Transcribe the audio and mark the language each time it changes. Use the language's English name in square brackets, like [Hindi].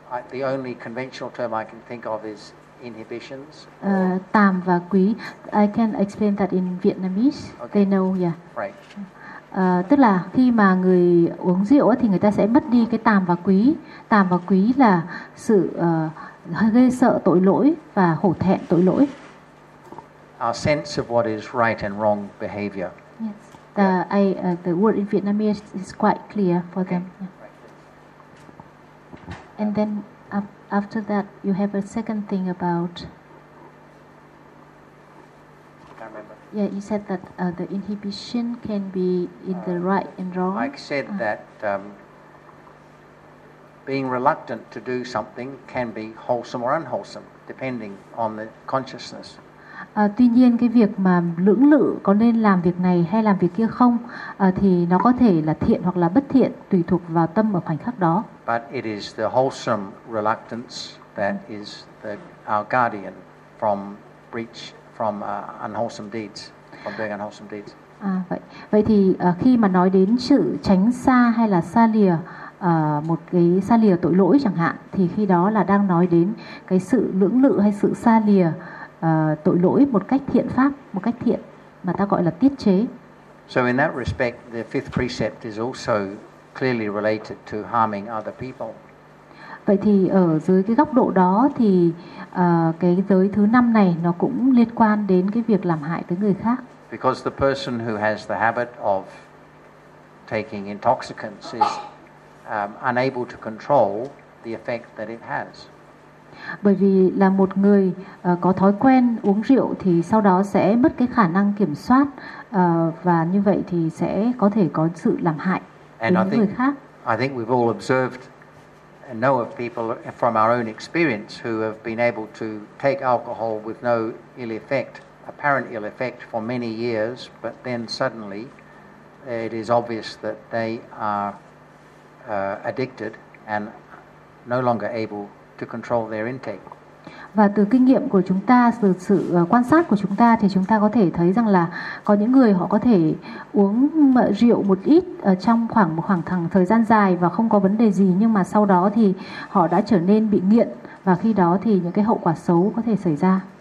[English] The only conventional term I can think of is inhibitions. [Vietnamese] Tam và quý. [English] I can explain that in Vietnamese. Okay. They know, yeah. Right. [Vietnamese] Tức là khi mà người uống rượu thì người ta sẽ mất đi cái tam và quý. Tam và quý là sự gây sợ tội lỗi và hổ thẹn tội lỗi. [English] Our sense of what is right and wrong behavior. Yes. The word in Vietnamese is quite clear for them. Yeah. And then after that, you have a second thing about. I can't remember. Yeah, you said that the inhibition can be in the right and wrong. Mike said that being reluctant to do something can be wholesome or unwholesome, depending on the consciousness. [Vietnamese] Tuy nhiên cái việc mà lưỡng lự có nên làm việc này hay làm việc kia không thì nó có thể là thiện hoặc là bất thiện tùy thuộc vào tâm ở khoảnh khắc đó. [English] But it is the wholesome reluctance that is our guardian from breach, from unwholesome deeds, from doing unwholesome deeds. [Vietnamese] Vậy thì khi mà nói đến sự tránh xa hay là xa lìa một cái xa lìa tội lỗi chẳng hạn, thì khi đó là đang nói đến cái sự lưỡng lự hay sự xa lìa tội lỗi một cách thiện pháp, một cách thiện mà ta gọi là tiết chế. [English] So in that respect, the fifth precept is also clearly related to harming other people. [Vietnamese] Vậy thì ở dưới cái góc độ đó thì cái giới thứ năm này nó cũng liên quan đến cái việc làm hại tới người khác. [English] Because the person who has the habit of taking intoxicants is unable to control the effect that it has. [Vietnamese] Bởi vì là một người có thói quen uống rượu thì sau đó sẽ mất cái khả năng kiểm soát và như vậy thì sẽ có thể có sự làm hại đến người khác. [English] I think we've all observed and know of people from our own experience who have been able to take alcohol with no ill effect, apparent ill effect for many years, but then suddenly it is obvious that they are addicted and no longer able to control their intake. [Vietnamese] Và từ kinh nghiệm của chúng ta, từ sự quan sát của chúng ta thì chúng ta có thể thấy rằng là có những người họ có thể uống rượu một ít trong khoảng một khoảng thời gian dài và không có vấn đề gì, nhưng mà sau đó thì họ đã trở nên bị nghiện và khi đó thì những cái hậu quả xấu có thể xảy ra.